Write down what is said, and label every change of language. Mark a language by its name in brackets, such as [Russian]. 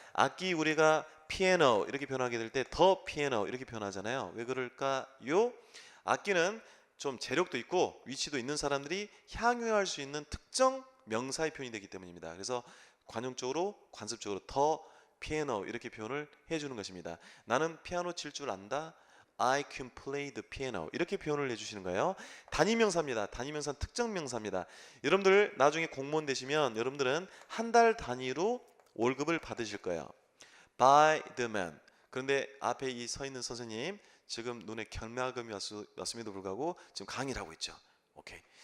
[Korean] 악기 우리가 피아노 이렇게 표현하게 될 때 더 피아노 이렇게 표현하잖아요. 왜 그럴까요? 악기는 좀 재력도 있고 위치도 있는 사람들이 향유할 수 있는 특정 명사의 표현이 되기 때문입니다. 그래서 관용적으로 관습적으로 더 피아노 이렇게 표현을 해주는 것입니다. 나는 피아노 칠 줄 안다. [English] I can play the piano [Korean] 이렇게 표현을 해주시는 거예요. 단위명사입니다. 단위명사는 특정 명사입니다. 여러분들 나중에 공무원 되시면 여러분들은 한 달 단위로 월급을 받으실 거예요. [English] By the man. [Korean] 그런데 앞에 이 서 있는 선생님 지금 눈에 경락음이 왔음에도 불구하고 지금 강의를 하고 있죠. 오케이.